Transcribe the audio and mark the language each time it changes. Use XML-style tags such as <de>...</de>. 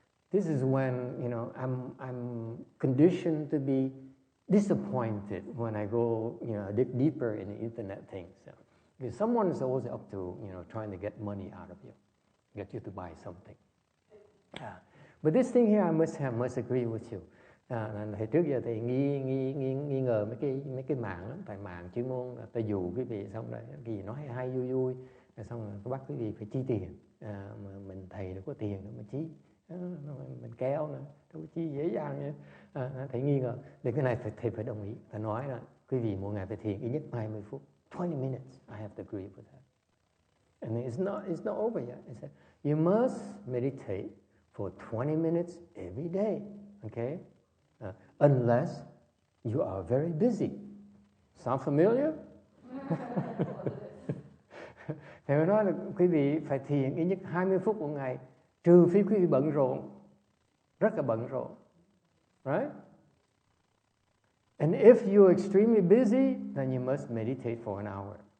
<en>This is when I'm conditioned to be disappointed when I go dig deeper in the internet things. Because someone is always up to trying to get money out of you, get you to buy something. But this thing here, I must agree with you.</en> <vi>Thì trước giờ thì nghi ngờ mấy cái mạng lắm, tại mạng chuyên môn ta dụ quý vị xong rồi cái gì nói hay vui vui, rồi xong rồi bắt quý vị phải chi tiền, mà mình thầy đâu có tiền đâu mà chi, mình kéo nữa, đâu có chi dễ dàng vậy. Thầy nghi ngờ, để cái này thầy phải đồng ý, thầy nói là quý vị mỗi ngày phải thiền ít nhất 20 phút,</vi> <en>20 minutes, I have to agree with that. And it's not over yet. It said, you must meditate for 20 minutes every day, okay? Unless you are very busy. Sound familiar?</en> <vi>Thì mới nói là quý vị phải thiền ít nhất 20 phút một ngày, trừ phi quý vị bận rộn, rất là bận rộn.</vi> <en>Right? And if you're extremely busy, then you must meditate for an hour.</en>